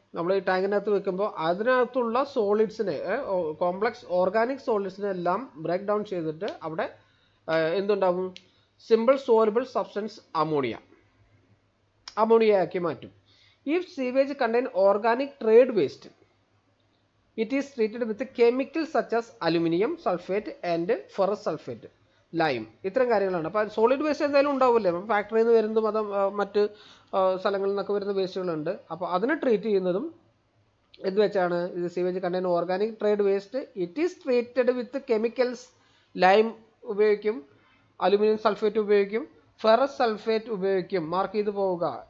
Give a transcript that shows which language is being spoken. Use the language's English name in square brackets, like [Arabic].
[Malayalam] നമ്മൾ ഈ ടാങ്കിനകത്ത് വെക്കുമ്പോൾ അതിനകത്തുള്ള സോളിഡ്സിനെ, കോംപ്ലക്സ് ഓർഗാനിക് സോളിഡ്സിനെ എല്ലാം ബ്രേക്ക് ഡൗൺ ചെയ്തിട്ട് അവിടെ എന്തുണ്ടാവും? സിമ്പിൾ സോലുബിൾ സബ്സ്റ്റൻസ് അമോണിയയാക്കി മാറ്റും. [English] If sewage contain organic trade waste, it is treated with chemicals such as aluminum sulfate and ferrous sulfate, lime. [Malayalam] ഇത്തരം കാര്യങ്ങളാണ്. അപ്പോൾ സോളിഡ് വേസ്റ്റ് എന്തായാലും ഉണ്ടാവില്ലേ, ഫാക്ടറിയിൽ നിന്ന് വരുന്നതും അത് മറ്റ് സ്ഥലങ്ങളിൽ നിന്നൊക്കെ വരുന്ന വേസ്റ്റുകളുണ്ട്. അപ്പോൾ അതിനെ ട്രീറ്റ് ചെയ്യുന്നതും എന്ത് വെച്ചാണ്? ഇത് [English] Sewage contain organic trade waste. It is treated with chemicals. [Malayalam] Lime ഉപയോഗിക്കും, അലുമിനിയം സൾഫേറ്റ് ഉപയോഗിക്കും, ഫെറസ് സൾഫേറ്റ് ഉപയോഗിക്കും. മാർക്ക് ചെയ്ത് പോവുക.